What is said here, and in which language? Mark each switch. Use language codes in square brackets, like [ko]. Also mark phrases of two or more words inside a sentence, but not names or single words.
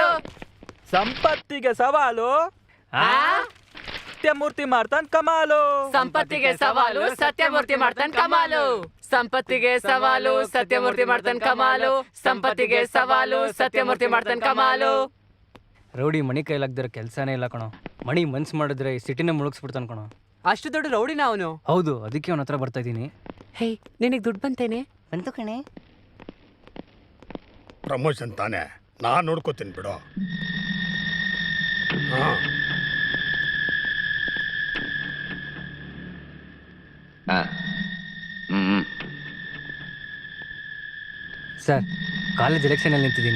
[kn] ಸಂಪತ್ತಿಗೆ ಸವಾಲು ಸತ್ಯಮೂರ್ತಿ ಮಾಡ್ತಾನ್ ಕಮಾಲು. ಸಂಪತ್ತಿಗೆ ಸವಾಲು ಸತ್ಯಮೂರ್ತಿ ಮಾಡ್ತಾನ್ ಕಮಾಲು. ಸಂಪತ್ತಿಗೆ ಸವಾಲು ಸತ್ಯಮೂರ್ತಿ ಮಾಡ್ತಾನ್ ಕಮಾಲು. ಸಂಪತ್ತಿಗೆ ಸವಾಲು ಸತ್ಯಮೂರ್ತಿ ಮಾಡ್ತಾನ್ ಕಮಾಲು. ರೌಡಿ ಮಣಿ ಕೈಲಾಗ್ದಿರೋ ಕೆಲಸನೇ ಇಲ್ಲ ಕಣೋ. ಮಣಿ ಮನ್ಸು ಮಾಡಿದ್ರೆ ಈ ಸಿಟಿನ ಮುಳುಗಿಸ್ಬಿಡ್ತಾನೆ ಕಣೋ. ಅಷ್ಟು ದೊಡ್ಡ ರೌಡಿನ ಅವನು? ಹೌದು, ಅದಕ್ಕೆ ಅವನ ಹತ್ರ ಬರ್ತಾ ಇದ್ದೀನಿ. ಹೇ ನಿನಗೆ ದುಡ್ಡು ಬಂತೇನೆ? ಬಂತು ಕಣೆ. ಪ್ರಮೋಷನ್ ತಾನೆ, ನಾನು ನೋಡ್ಕೋತೀನಿ ಬಿಡು. ಸರ್, ಕಾಲೇಜ್ ಎಲೆಕ್ಷನಲ್ಲಿ ನಿಂತಿದ್ದೀನಿ.